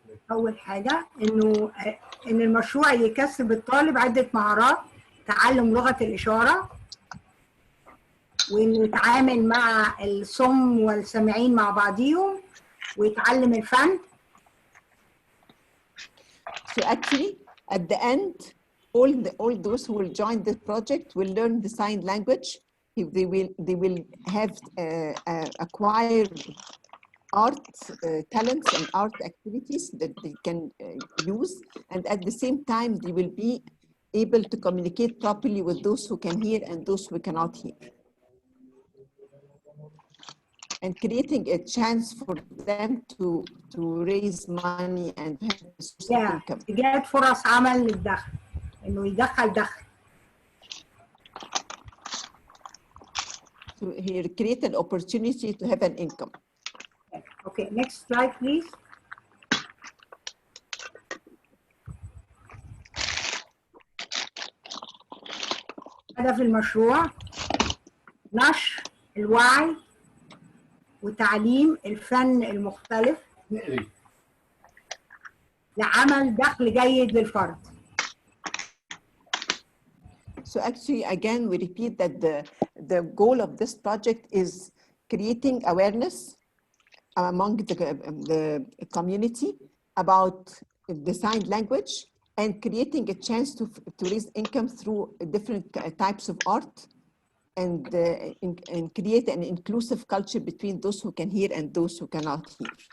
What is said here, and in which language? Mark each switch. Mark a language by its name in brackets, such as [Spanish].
[Arabic] أول حاجة إن المشروع يكسب الطالب عدة مهارات: تعلم لغة الإشارة، وإنه يتعامل مع الصم والسامعين مع بعضهم، ويتعلم الفن. [English] So actually, at the end, all those who will join the project will learn the sign language. They will have acquired art talents and art activities that they can use, and at the same time they will be able to communicate properly with those who can hear and those who cannot hear, and creating a chance for them to raise money and have a source of income. [Arabic] إيجاد فرص عمل للدخل، إنه يدخل دخل. [English] So here create an opportunity to have an income. Okay, next slide please. [Arabic] هدف المشروع نشر الوعي وتعليم الفن المختلف لعمل دخل جيد للفرد. [English] So actually, again, we repeat that the goal of this project is creating awareness among the community about the sign language and creating a chance to raise income through different types of art and create an inclusive culture between those who can hear and those who cannot hear.